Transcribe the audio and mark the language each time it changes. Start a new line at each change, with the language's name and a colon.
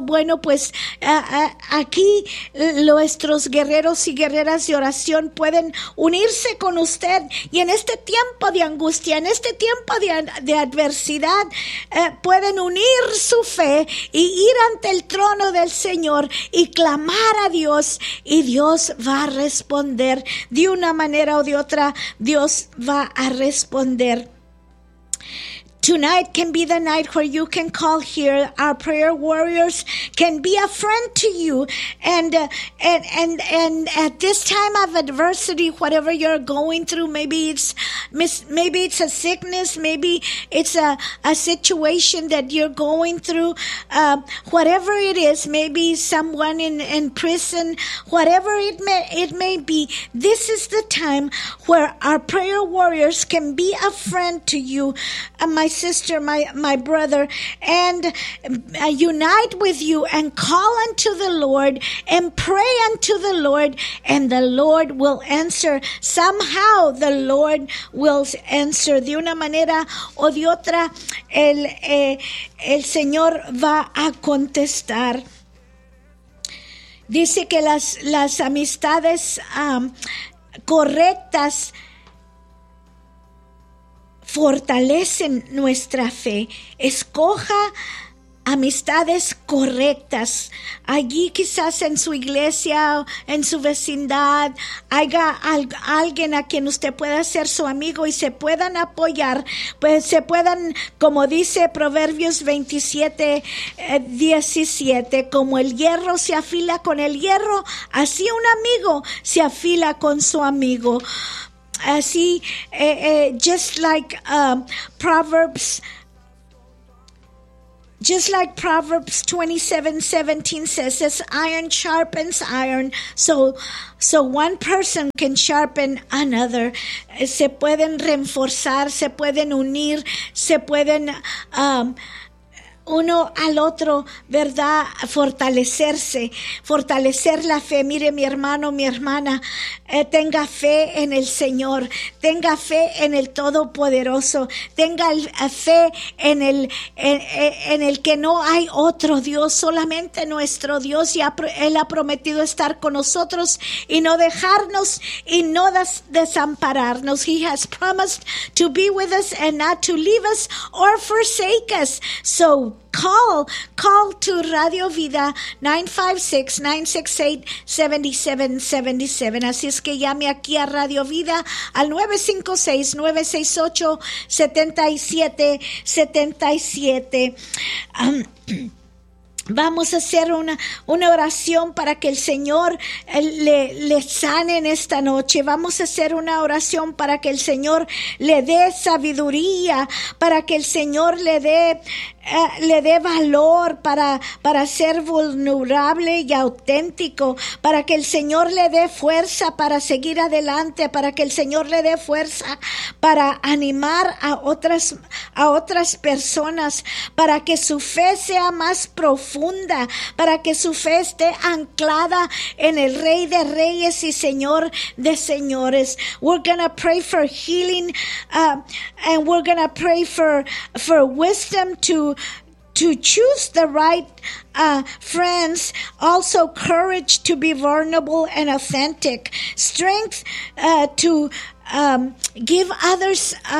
Spanish: Bueno, pues aquí nuestros guerreros y guerreras de oración pueden unirse con usted, y en este tiempo de angustia, en este tiempo de adversidad, pueden unir su fe y ir ante el trono del Señor y clamar a Dios, y Dios va a responder de una manera o de otra. Dios va a responder.
English: Tonight can be the night where you can call here. Our prayer warriors can be a friend to you. And at this time of adversity, whatever you're going through, maybe it's a sickness, maybe it's a situation that you're going through, whatever it is, maybe someone in prison, whatever it may be, this is the time where our prayer warriors can be a friend to you. My brother, and unite with you and call unto the Lord and pray unto the Lord, and the Lord will answer. Somehow the Lord will answer.
Spanish: De una manera o de otra, el Señor va a contestar. Dice que las amistades correctas fortalecen nuestra fe. Escoja amistades correctas. Allí quizás en su iglesia, en su vecindad, haya alguien a quien usted pueda ser su amigo y se puedan apoyar, pues se puedan, como dice Proverbios 17:17, como el hierro se afila con el hierro, así un amigo se afila con su amigo.
English: Así, just like Proverbs 27:17 says, as iron sharpens iron, so one person can sharpen another.
Spanish: Se pueden reforzar, se pueden unir, se pueden uno al otro, ¿verdad? Fortalecerse, fortalecer la fe. Mire, mi hermano, mi hermana, tenga fe en el Señor, tenga fe en el Todopoderoso, tenga fe en el que no hay otro Dios, solamente nuestro Dios, y Él ha prometido estar con nosotros y no dejarnos y no desampararnos.
English: He has promised to be with us and not to leave us or forsake us. So call to Radio Vida 956-968-7777.
Spanish: Así es que llame aquí a Radio Vida al 956-968-7777. Vamos a hacer una oración para que el Señor le sane en esta noche. Vamos a hacer una oración para que el Señor le dé sabiduría, para que el Señor le dé valor para ser vulnerable y auténtico, para que el Señor le dé fuerza para seguir adelante, para que el Señor le dé fuerza para animar a otras personas, para que su fe sea más profunda, para que su fe esté anclada en el Rey de Reyes y Señor de Señores.
English: We're gonna pray for healing, and we're gonna pray for wisdom to choose the right friends, also courage to be vulnerable and authentic, strength to give others,